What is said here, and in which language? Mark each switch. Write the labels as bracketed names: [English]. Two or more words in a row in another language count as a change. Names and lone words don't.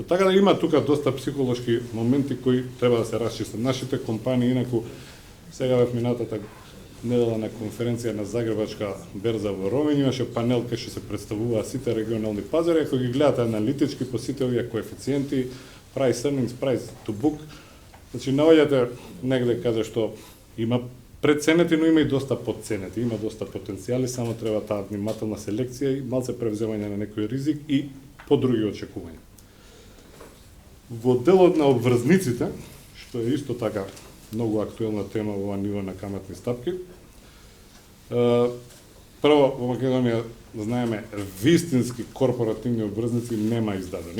[Macedonian] Така да има тука доста психолошки моменти кои треба да се расчистат. Нашите компании, инаку, сега во минатата недела на конференција на Загребачка берза во Ромин, имаше панел кај што се представуваа сите регионални пазари, ако ги гледате аналитички по сите овие коефициенти, [English] price earnings, price to book, [Macedonian] значи наоѓате негде каде што има преценети, но има и доста подценети, има доста потенцијали, само треба таа внимателна селекција и малце превземање на некој ризик и по други очекувања. Во делот на обврзниците, што е исто така многу актуелна тема во ова ниво на каматни стапки, прво во Македонија знаеме вистински корпоративни обврзници нема издадени.